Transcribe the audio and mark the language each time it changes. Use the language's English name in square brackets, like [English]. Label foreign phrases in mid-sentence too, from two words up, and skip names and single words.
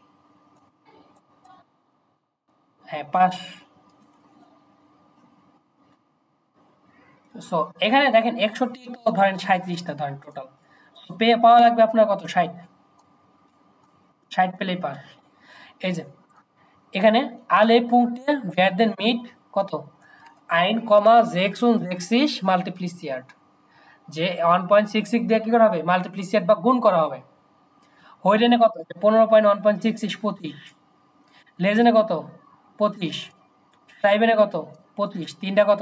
[Bangla] হ্যাঁ, পাস। সো এখানে দেখেন 61 তো ধরেন 37টা ধরেন টোটাল। সো পাওয়া লাগবে আপনার কত? 60। 60 পেলেই পাস। এই যে এখানে [German] alle Punkte werden mit [Bangla] কত? [German] 1,66 multipliziert। [Bangla] যে 1.66 দিয়ে কি করা হবে? মাল্টিপ্লিসিয়েট বা গুণ করা হবে। হোইডেনে কত? 15.1.66 25। লেজেনে কত? 25। সাইবেনে কত? 25। তিনটা কত?